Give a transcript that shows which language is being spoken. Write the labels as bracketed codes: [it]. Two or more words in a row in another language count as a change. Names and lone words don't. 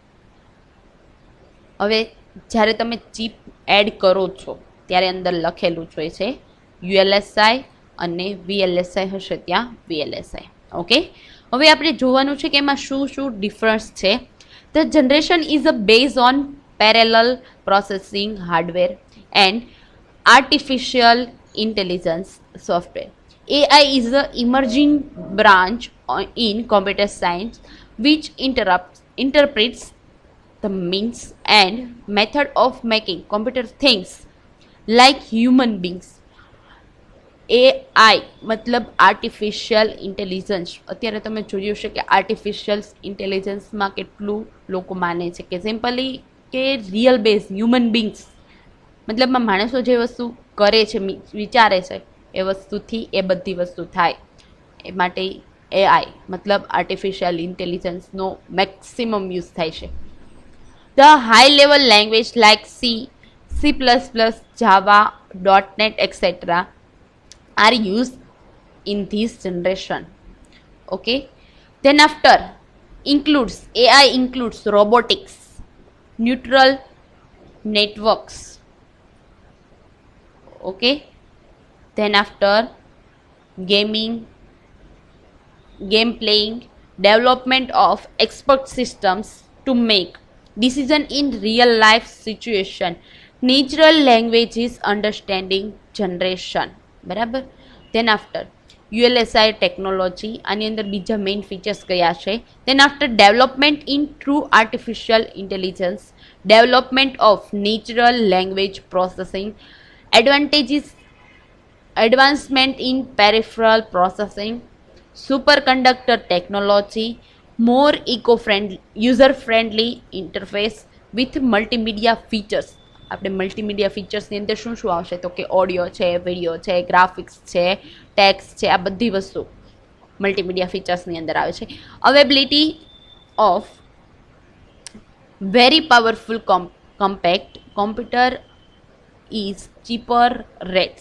[gu] હવે જ્યારે તમે ચિપ એડ કરો છો ત્યારે અંદર લખેલું જ હોય છે ULSI અને VLSI હશે ત્યાં VLSI. ઓકે, હવે આપણે જોવાનું છે કે એમાં શું શું ડિફરન્સ છે. [en] The generation is a base on parallel processing hardware and artificial intelligence software. AI is the emerging branch in computer science which interprets the means and method of making computer things like human beings. [gu] AI મતલબ [en] artificial intelligence. [gu] અત્યારે તમે જોયું છે કે આર્ટિફિશિયલ ઇન્ટેલિજન્સમાં કેટલું લોકો માને છે કે સિમ્પલી કે [en] real base human beings, [gu] મતલબમાં માણસો જે વસ્તુ કરે છે, વિચારે છે, એ વસ્તુથી એ બધી વસ્તુ થાય. એ માટે AI મતલબ આર્ટિફિશિયલ ઇન્ટેલિજન્સનો [en] maximum use [gu] થાય છે. [en] The high level language like C++, Java, .NET etc. are used in this generation. Okay, then after AI includes robotics, neural networks. Okay, then after game playing, development of expert systems to make decision in real life situation, natural languages understanding generation, બરાબર. then after [gu] ULSI ટેકનોલોજી, આની અંદર બીજા [en] main features [gu] કયા છે. [en] then after development in true artificial intelligence, development of natural language processing, advancement in peripheral processing, superconductor technology, more eco-friendly, user-friendly interface with multimedia features. [gu] આપણે મલ્ટીમીડિયા ફીચર્સની અંદર શું શું આવશે? તો કે ઓડિયો છે, વિડીયો છે, ગ્રાફિક્સ છે, ટેક્સ્ટ છે, આ બધી વસ્તુ મલ્ટીમીડિયા ફીચર્સની અંદર આવે છે. [en] Availability of very powerful compact computer is cheaper rates.